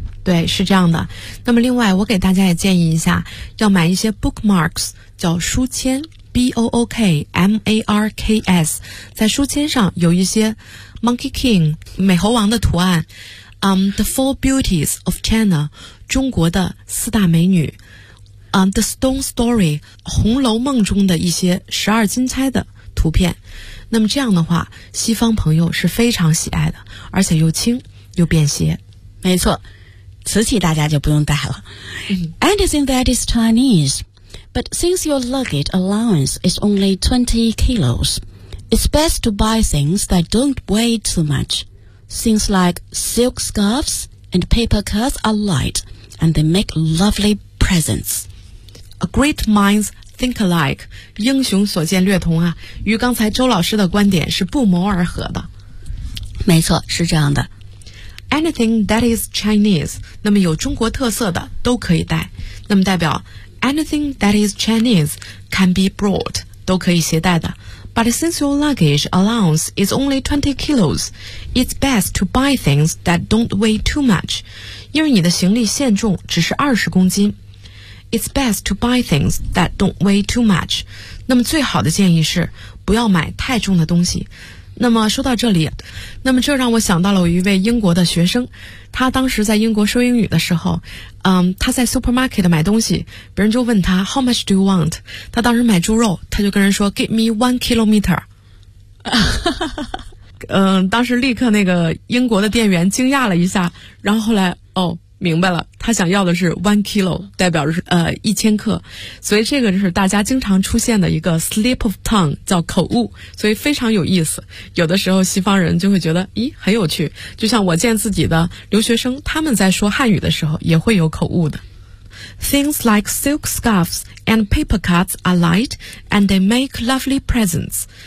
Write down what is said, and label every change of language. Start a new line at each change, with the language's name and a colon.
Chinese: 对，是这样的。那么另外我给大家也建议一下，要买一些 bookmarks, 叫书签，B-O-O-K-M-A-R-K-S, 在书签上有一些 Monkey King, 美猴王的图案、The Four Beauties of China, 中国的四大美女、The Stone Story, 红楼梦中的一些十二金钗的图片。那么这样的话，西方朋友是非常喜爱的，而且又轻又便携。没错，瓷器大家就不用带了。
English: Anything that is Chinese,But since your luggage allowance is only 20 kilos, it's best to buy things that don't weigh too much. Things like silk scarves and paper cuts are light, and they make lovely presents. A great mind's think alike.
Chinese: 英雄所见略同啊，与刚才周老师的观点是不谋而合的。没错，是这样的。
English: Anything that is Chinese,
Chinese: 那么有中国特色的都可以带。那么代表
English: Anything that is Chinese can be brought,
Chinese: 都可以携带的。
English: But since your luggage allowance is only 20 kilos, it's best to buy things that don't weigh too much.
Chinese: 因为你的行李限重只是20公斤。
English: It's best to buy things that don't weigh too much.
Chinese: 那么最好的建议是不要买太重的东西。那么说到这里，那么这让我想到了我一位英国的学生，他当时在英国说英语的时候，他在 supermarket 买东西，别人就问他
English: How much do you want?
Chinese: 他当时买猪肉，他就跟人说
English: Give me one kilometer.
Chinese: 当时立刻那个英国的店员惊讶了一下，然后后来哦，明白了，他想要的是 one kilo, 代表是一千克，所以这个就是大家经常出现的一个 slip of tongue, 叫口误，所以非常有意思。有的时候西方人就会觉得咦很有趣，就像我见自己的留学生，他们在说汉语的时候也会有口误的。
English: Things like silk scarves and paper cuts are light and they make lovely presents.